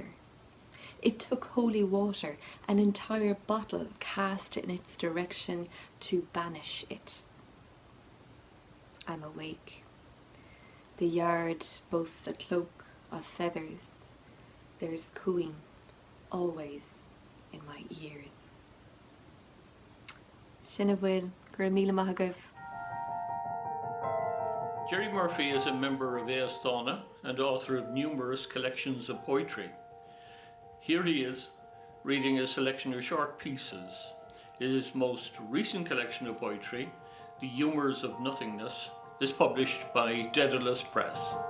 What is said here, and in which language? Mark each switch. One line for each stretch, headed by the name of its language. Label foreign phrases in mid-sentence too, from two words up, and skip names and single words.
English: It took holy water, an entire bottle cast in its direction to banish it. I'm awake. The yard boasts a cloak of feathers. There's cooing always in my ears.
Irish: Sin a bhfuil, gur míle maith agaibh.
English: Jerry Murphy is a member of Éastána and author of numerous collections of poetry. Here he is, reading a selection of short pieces. His most recent collection of poetry, The Humours of Nothingness, is published by Daedalus Press.